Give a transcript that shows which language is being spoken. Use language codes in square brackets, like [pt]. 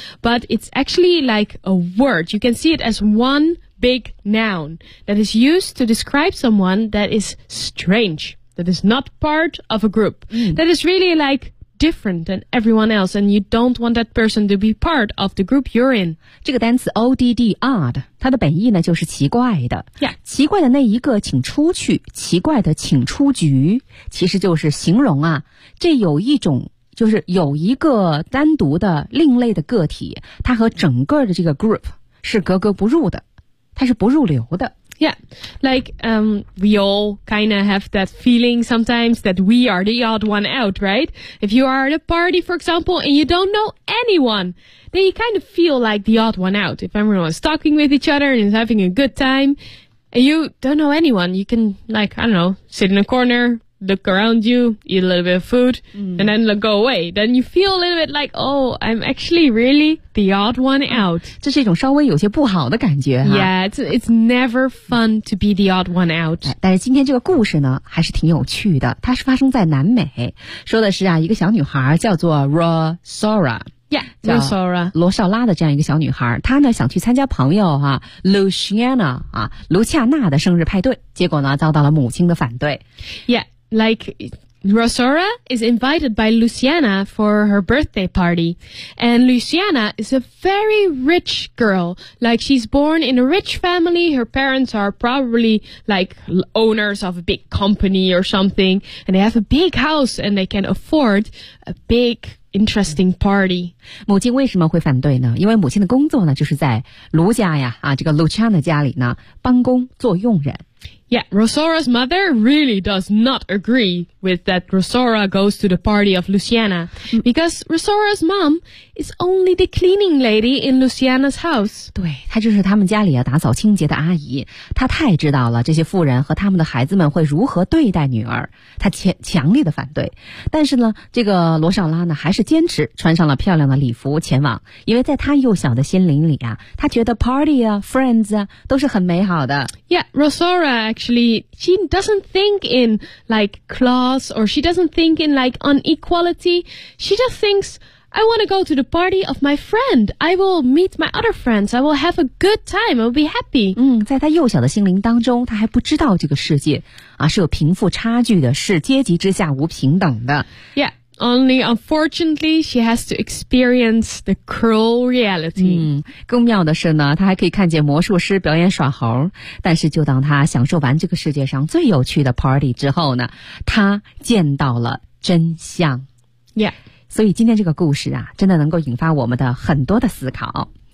[en] But it's actually like a word. You can see it as one big noun that is used to describe someone that is strange, that is not part of a group, that is really like... different than everyone else, and you don't want that person to be part of the group you're in. [zh] 这个单词 odd, odd, 它的本意呢就是奇怪的。 [en] Yeah. [zh] 奇怪的那一个请出去，奇怪的请出局，其实就是形容啊，这有一种就是有一个单独的另类的个体，它和整个的这个 group 是格格不入的，它是不入流的。 [en] Yeah, like, we all kind of have that feeling sometimes that we are the odd one out, right? If you are at a party, for example, and you don't know anyone, then you kind of feel like the odd one out. If everyone is talking with each other and is having a good time, and you don't know anyone, you can, like, I don't know, sit in a corner, look around you, eat a little bit of food, and then go away. Then you feel a little bit like, oh, I'm actually really... The odd one out. [zh] 这是一种稍微有些不好的感觉。 [en] Yeah, it's never fun to be the odd one out. [zh] 但是今天这个故事呢还是挺有趣的。它是发生在南美。说的是啊一个小女孩叫做 Rosora。 [en] Yeah, Rosora. [zh] 罗少拉的这样一个小女孩。她呢想去参加朋友啊 Luciana, 啊卢恰娜的生日派对。结果呢遭到了母亲的反对。 [en] Yeah, like... Rosora is invited by Luciana for her birthday party. And Luciana is a very rich girl. Like, she's born in a rich family. Her parents are probably, like, owners of a big company or something. And they have a big house and they can afford a big, interesting party. [zh] 母亲为什么会反对呢？因为母亲的工作呢，就是在卢家呀，啊，这个 Luciana 家里呢，帮工做佣人。 [en] Yeah, Rosora's mother really does not agree with that Rosora goes to the party of Luciana. Because Rosora's mom is only the cleaning lady in Luciana's house. [zh] 对，她就是他们家里打扫清洁的阿姨。她太知道了这些妇人和他们的孩子们会如何对待女儿。她强烈的反对。但是呢，这个罗少拉呢，还是坚持穿上了漂亮的礼服前往。因为在她幼小的心灵里啊，她觉得 party 啊 ,friends 啊都是很美好的。 [en] Yeah, Rosora actually, she doesn't think in like class or she doesn't think in like inequality. She just thinks, I want to go to the party of my friend. I will meet my other friends. I will have a good time. I will be happy. [zh] 在她幼小的心灵当中，她还不知道这个世界啊是有贫富差距的，是阶级之下无平等的。 [en] Yeah, Only unfortunately, she has to experience the cruel reality. [zh] 嗯，更妙的是呢，她还可以看见魔术师表演耍猴。但是，就当她享受完这个世界上最有趣的 party 之后呢，她见到了真相。 [en] Yeah. [zh] 所以今天这个故事啊，真的能够引发我们的很多的思考。